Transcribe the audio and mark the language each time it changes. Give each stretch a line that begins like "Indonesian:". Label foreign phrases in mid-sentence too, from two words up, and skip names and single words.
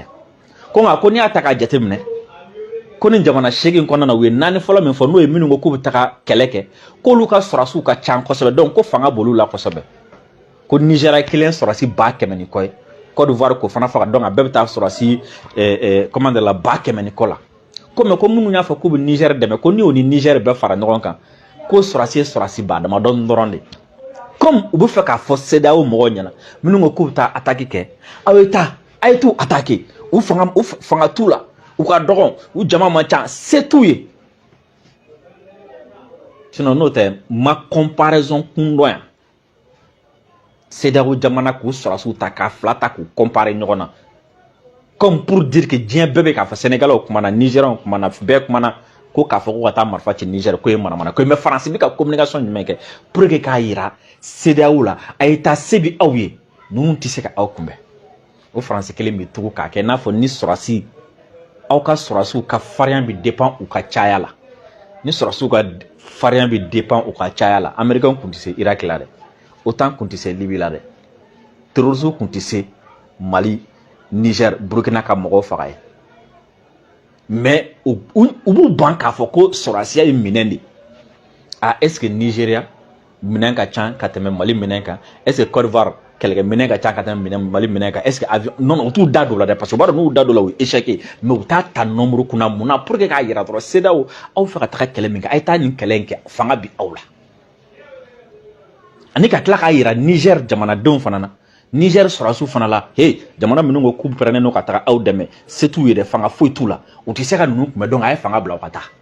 Bambara: Ko nka ko n'i y'a ta k'a jateminɛ ko ni jamana 8 kɔnɔna na u ye 4 fɔlɔ min fɔ n'o ye minnu ko k'u bɛ taga kɛlɛ kɛ k'olu ka sɔrɔdasiw ka ca kosɛbɛ donc ko fanga b'olu la kosɛbɛ. Ko Nigeria kelen sɔrɔdasi 100,000 ni kɔ ye, Côte d'Ivoire ko fana faga donc a bɛɛ bɛ taa sɔrɔdasi
French: comment dire
Bambara: la 100,000 ni kɔ la. Ko mais ko minnu y'a fɔ k'u bɛ Niger dɛmɛ ko ni o ni Niger bɛɛ fara ɲɔgɔn kan ko sɔrɔdasi ye sɔrɔdasi 10,000 dɔrɔn de. Comme u bɛ fɛ k'a fɔ CEDEAO mɔgɔw ɲɛna minnu ko k'u bɛ taa attaque kɛ aw ye taa a ye t'u attaque u fanga t'u la u ka dɔgɔn u jama man ca se t'u ye. Sinon n'o tɛ ma comparaison kun dɔn yan CEDEAO jamana k'u sɔrɔdasiw ta k'a 2 ta k'u comparer ɲɔgɔn na
French: comme pour dire que
Bambara: diɲɛ bɛɛ bɛ k'a fɔ Sénégalais kumana Nigériens kumana bɛɛ kumana ko k'a fɔ ko ka taa marifa ci Niger ko ye manamana ko mais France bɛ ka communication jumɛn kɛ
French: pour que
Bambara: k'a yira CEDEAO la a ye taa se bi aw ye ninnu tɛ se ka aw kunbɛn. O France kelen bɛ tugu k'a kɛ n'a fɔ ni sɔrɔdasi aw ka sɔrɔdasiw ka farinya bɛ dépend u ka caya la. Ni sɔrɔdasiw ka farinya bɛ dépend u ka caya la Américain kun tɛ se Irak la dɛ, OTAN kun tɛ se Libye la dɛ, terroristes kun tɛ se Mali, Niger, Burkina ka mɔgɔw faga ye. Mais u b'u ban k'a fɔ ko sɔrɔdasiya ye minɛn de.
French: Est-ce que
Bambara: Nigeria minɛn ka ca ka tɛmɛ Mali minɛn kan?
French: Est-ce que
Bambara: Côte d'Ivoire kɛlɛkɛ minɛn ka ca ka tɛmɛ Mali minɛn kan?
French: Est-ce que avion non
Bambara: u t'u da don la dɛ
French: parce que
Bambara: u b'a dɔn n'u da don la u ye échec mais u t'a ta nombre kunna mun na
French: pour que
Bambara: k'a yira dɔrɔn CEDEAO aw fɛ ka taga kɛlɛ min kɛ a ye taa nin kɛlɛ in kɛ fanga bi aw la. Ani ka tila k'a yira Niger jamanadenw fana na Niger sɔrɔdasiw fana la jamana minnu ko k'u pɛrɛnnen don ka taga aw dɛmɛ se t'u ye dɛ fanga foyi t'u la u tɛ se ka ninnu kunbɛn donc a ye fanga bila u ka taa.